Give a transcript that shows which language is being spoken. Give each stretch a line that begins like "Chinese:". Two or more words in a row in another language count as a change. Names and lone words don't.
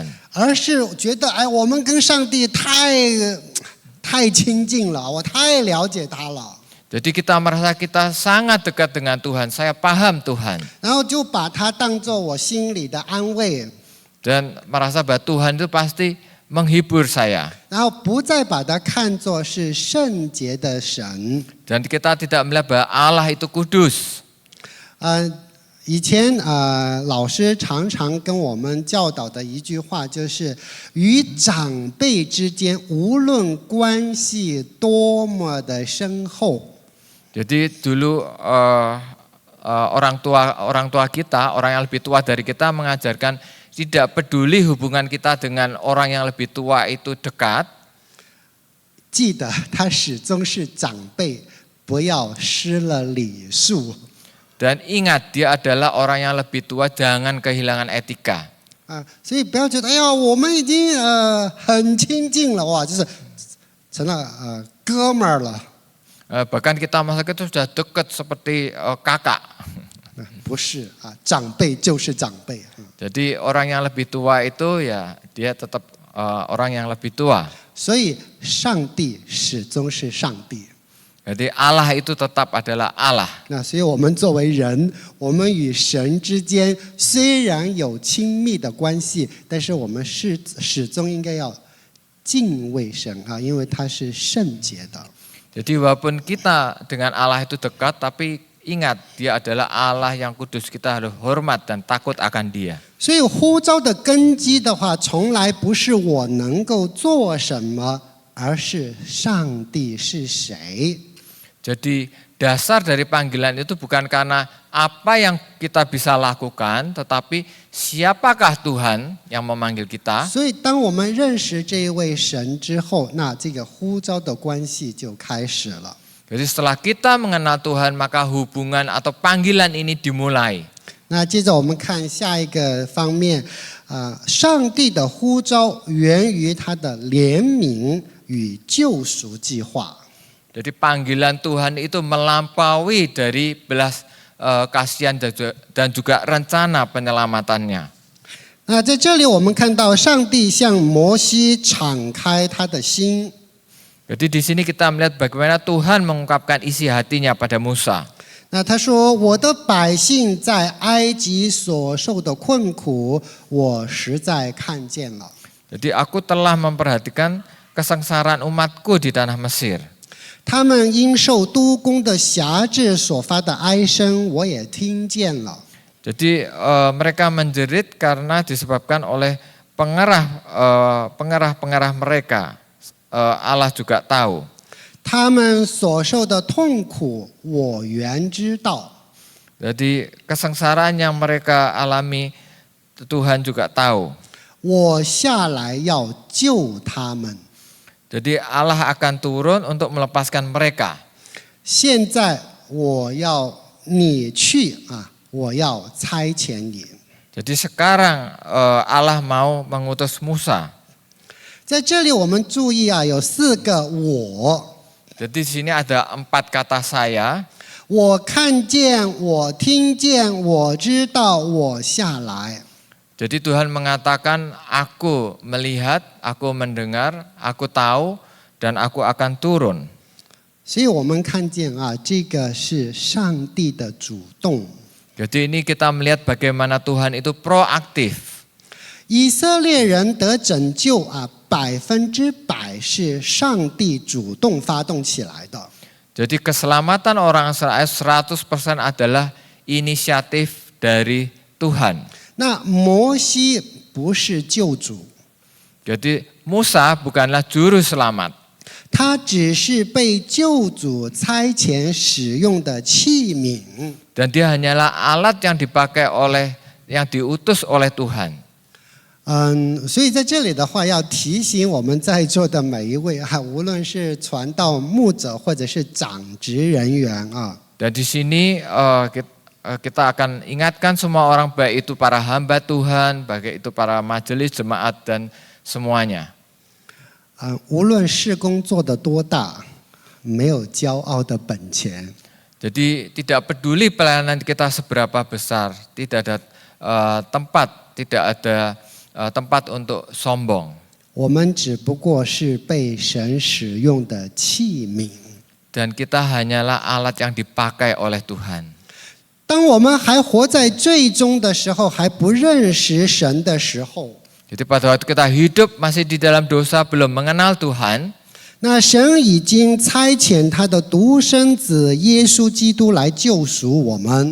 Chinese: 而是觉得我们跟上帝太亲近了，我太了解他了。
Indonesian: Jadi kita merasa kita sangat dekat dengan Tuhan, saya paham Tuhan.
Chinese: 然后就把它当作我心里的安慰，
Indonesian: Dan merasa bahwa Tuhan itu pasti menghibur saya.
Chinese: 然后不再把它看作是圣洁的神。
Indonesian: Dan kita tidak melihat bahwa Allah itu kudus.
Chinese: 以前老师常常跟我们教导的一句话就是，与长辈之间无论关系多么的深厚，
Indonesian: Jadi dulu orang tua kita, orang yang lebih tua dari kita mengajarkan tidak peduli hubungan kita dengan orang yang lebih tua itu dekat.
Chinese: 记得他始终是长辈，不要失了礼数。
Indonesian: Dan ingat dia adalah orang yang lebih tua, jangan kehilangan etika.
Chinese: 所以不要觉得哎呀，我们已经很亲近了，哇，就是成了哥们儿了。
Indonesian: Bahkan kita masa itu sudah dekat seperti kakak.
Chinese: 不是长辈就是长辈。
Indonesian: Jadi orang yang lebih tua itu ya dia tetap orang yang lebih tua.
Chinese: 所以上帝始终是上帝。
Indonesian: Jadi Allah itu tetap adalah Allah.
Chinese: 那所以我们作为人，我们与神之间虽然有亲密的关系，但是我们始终应该要敬畏神因为他是圣洁的。
Indonesian: Jadi walaupun kita dengan Allah itu dekat, tapi ingat dia adalah Allah yang kudus, kita harus hormat dan takut akan dia.
Chinese: 所以呼召的根基的话，从来不是我能够做什么，而是上帝是谁。
Indonesian: Jadi dasar dari panggilan itu bukan karena apa yang kita bisa lakukan, tetapi siapakah Tuhan yang memanggil kita.
Chinese: 所以当我们认识这一位神之后，那这个呼召的关系就开始了。
Indonesian: Jadi setelah kita mengenal Tuhan, maka hubungan atau panggilan ini dimulai.
Chinese: 那接着我们看下一个方面，上帝的呼召源于他的怜悯与救赎计划。
Indonesian: Jadi panggilan Tuhan itu melampaui dari belas kasihan dan juga rencana penyelamatannya.
Chinese: 那在这里我们看到上帝向摩西敞开他的心。
Indonesian: Jadi di sini kita melihat bagaimana Tuhan mengungkapkan isi hatinya pada Musa.
Chinese: 那他说：“我的百姓在埃及所受的困苦，我实在看见了。”
Indonesian: Jadi aku telah memperhatikan kesengsaraan umatku di tanah Mesir.
Chinese: 他们因受督工的辖制所发的哀声，我也听见了。
Indonesian: Jadi mereka menjerit karena disebabkan oleh pengerah mereka. Allah juga tahu.
Chinese: 他们所受的痛苦，我原知道。
Indonesian: Jadi kesengsaraan yang mereka alami Tuhan juga tahu.
Chinese: 我下来要救他们。
Indonesian: Jadi Allah akan turun untuk melepaskan mereka.
Chinese: 现在我要你去我要差遣你。
Indonesian: Jadi sekarang Allah mau mengutus Musa.
Chinese: 在这里我们注意有4个我。
Indonesian: Jadi di sini ada 4 kata saya.
Chinese: 我看见，我听见，我知道，我下来。
Indonesian: Jadi Tuhan mengatakan, aku melihat, aku mendengar, aku tahu, dan aku akan turun.
Chinese: 所以我们看见这个是上帝的主动。
Indonesian: Jadi ini kita melihat bagaimana Tuhan itu proaktif.
Chinese: 以色列人得拯救100%是上帝主动发动起来的。
Indonesian: Jadi keselamatan orang Israel 100% adalah inisiatif dari Tuhan.
Chinese: 那摩西不是救主，
Indonesian: Jadi Musa bukanlah juru selamat.
Chinese: 他只是被救主差遣使用的器皿。
Indonesian: Dan dia hanyalah alat yang dipakai yang diutus oleh Tuhan.
Chinese: 所以在这里的话，要提醒我们在座的每一位无论是传道牧者或者是长职人员
Indonesian: Dan di sini kita akan ingatkan semua orang, baik itu para hamba Tuhan, baik itu para majelis jemaat dan semuanya.
Chinese: 无论事工做得多大，没有骄傲的本钱。
Indonesian: Jadi tidak peduli pelayanan kita seberapa besar, tidak ada tempat untuk sombong.
Chinese: 我们只不过是被神使用的器皿。
Indonesian: dan kita hanyalah alat yang dipakai oleh Tuhan.
Chinese: 当我们还活在罪中的时候，还不认识神的时候，
Indonesian: Jadi pada waktu kita hidup masih di dalam dosa, belum mengenal Tuhan,
Chinese: 那神已经差遣他的独生子耶稣基督来救赎我们，